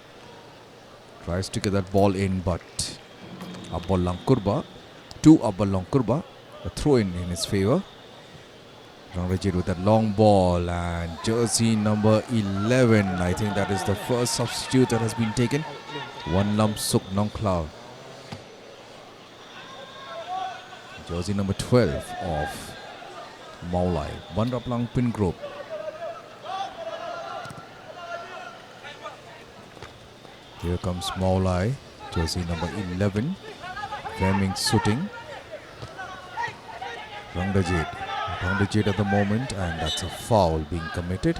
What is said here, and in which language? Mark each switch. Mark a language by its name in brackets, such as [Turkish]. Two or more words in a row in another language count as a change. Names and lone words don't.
[English] Tries to get that ball in, but Abbol Langkurba. To Abbol Langkurba. A throw in his favour. Rangrajit with that long ball, and jersey number 11. I think that is the first substitute that has been taken. Wanlam Suk Nongklao. Jersey number 12 of Maulai. Banraplang Pin Group. Here comes Maulai. Jersey number 11. Fleming Sooting. Rangrajit at the moment, and that's a foul being committed.